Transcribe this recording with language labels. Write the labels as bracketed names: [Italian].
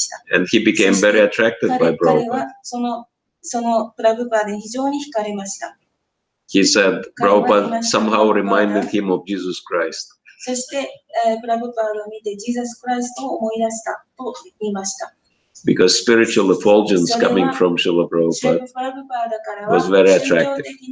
[English] And he became very attracted by Prabhupada. He said Prabhupada somehow reminded him of Jesus Christ. [Japanese] そして、プラブパードを見て、ジーザス・クライストを思い出したと言いました。 [English] Because spiritual effulgence coming from Srila Prabhupada was very attractive.